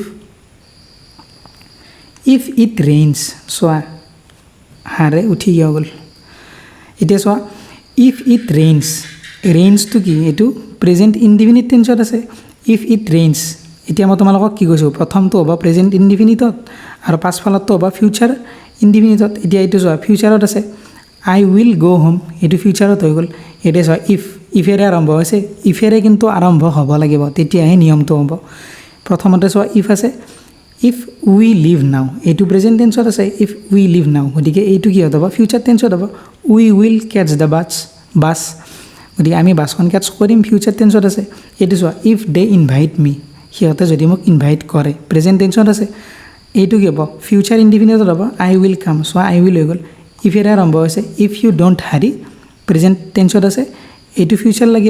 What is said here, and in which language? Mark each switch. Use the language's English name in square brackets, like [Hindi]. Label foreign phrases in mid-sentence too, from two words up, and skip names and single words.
[English] if it rains [Assamese] চোৱা হাৰে উঠি গৈ গ'ল এতিয়া চোৱা [English] if it rainsটো [Assamese] কি এইটো [English] present indefinite tenseত [Assamese] আছে [English] if it rains [Assamese] এতিয়া মই তোমালোকক কি কৈছোঁ প্ৰথমটো হ'ব [English] present indefiniteত [Assamese] আৰু পাছফালতটো হ'ব [English] future indefiniteত [Assamese] এতিয়া এইটো চোৱা ফিউচাৰত আছে [English] I will go home [Assamese] এইটো ফিউচাৰত হৈ গ'ল এতিয়া চোৱা ইফেৰে আৰম্ভ হৈছে ইফেৰে কিন্তু আৰম্ভ হ'ব লাগিব তেতিয়াহে নিয়মটো হ'ব প্ৰথমতে চোৱা ইফ আছে [English] if we leave now [Assamese] এইটো [English] present tenseত [Assamese] আছে [English] if we leave now [Assamese] গতিকে এইটো কি হ'ব [English] future tenseত [Assamese] হ'ব [English] we will catch the [Assamese] বাছ গতিকে আমি বাছখন কেটচ কৰিম [English] future tenseত [Assamese] আছে এইটো চোৱা [English] if they invite me [Assamese] সিহঁতে যদি মোক ইনভাইট কৰে [English] present tenseত [Assamese] আছে এইটো কি হ'ব [English] future indefiniteত [Assamese] হ'ব [English] I will come [Assamese] চোৱা [English] I will [Assamese] হৈ গ'ল ইফেৰে আৰম্ভ হৈছে [English] if you don't hurry present tenseত [Assamese] আছে এইটো ফিউচাৰ লাগিব